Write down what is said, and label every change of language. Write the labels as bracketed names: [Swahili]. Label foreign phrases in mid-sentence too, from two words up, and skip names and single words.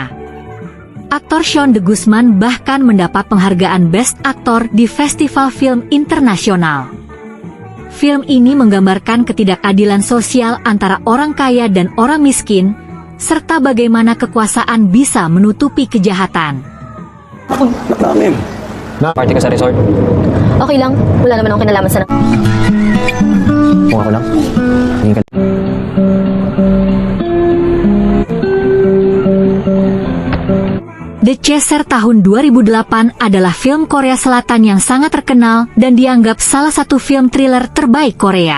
[Indonesian] Aktor Sean de Guzman bahkan mendapat penghargaan [English] Best Actor [Indonesian] di Festival Film Internasional. Film ini menggambarkan ketidakadilan sosial antara orang kaya dan orang miskin, serta bagaimana kekuasaan bisa menutupi kejahatan. [Filipino] Party ka sa resort? Okay lang. Wala naman akong kinalaman sa... Kung ako lang? Tingin ka. [Indonesian] The Chaser tahun 2008 adalah film Korea Selatan yang sangat terkenal dan dianggap salah satu film thriller terbaik Korea.